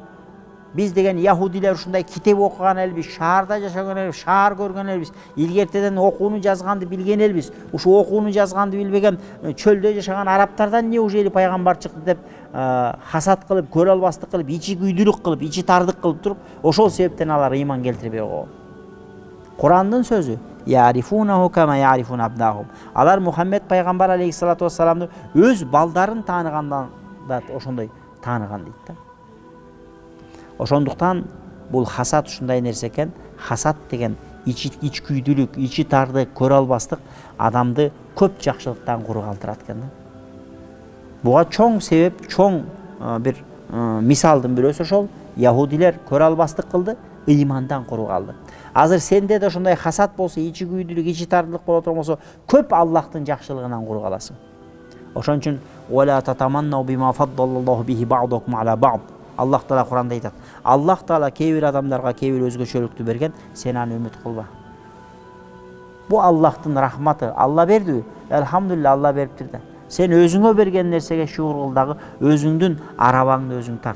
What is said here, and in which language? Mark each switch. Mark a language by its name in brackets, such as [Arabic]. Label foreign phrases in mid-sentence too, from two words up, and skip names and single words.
[Kyrgyz] Биз деген яһудилер ушундай китеп окуган элбиз, шаарда жашаган элбиз, шаар көргөн элбиз, илгертеден окууну жазганды билген элбиз. Ушу окууну жазганды билбеген чөлдө жашаган арабтардан неужели пайгамбар чыкты деп хасат кылып, көрө албастык кылып, ичи күйдүлүк кылып, ичи тардык кылып туруп, ошол себептен алар ыйман келтирбей койгон. Курандын сөзү [Arabic] يعرفونه كما يعرفون أبناءهم. [Kyrgyz] Алар Мухаммед пайгамбар [Arabic] عليه الصلاة والسلام [Kyrgyz] өз балдарын тааныгандан да ошондой тааныган дейт да. Ошондуктан бул хасат ушундай нерсе экен. Хасат деген ич күйдүлүк, ичи тардык, көрө албастык адамды көп жакшылыктан куру калтырат экен да. Буга чоң себеп, чоң бир мисалдын бирөөсү ошол яһудилер көрө албастык кылды, ыймандан куру калды. Азыр сенде да ошондой хасат болсо, ичи күйдүлүк, ичи тардык боло турган көп Аллахтын жакшылыгынан куру каласың. Ошон үчүн [Arabic] ولا تتمنوا بما فضل الله به بعضكم على بعض. [Kyrgyz] Аллах Таала Куранда айтат. Аллах Таала кээ бир адамдарга кээ бир өзгөчөлүктү берген, сен аны үмүт кылба. Бу Аллахтын рахматы. Алла берди. Элхамдулилlah, Алла бериптир да. Сен өзүңө берген нерсеге шүгүр кыл дагы, өзүңдүн арабаңды өзүң тарт.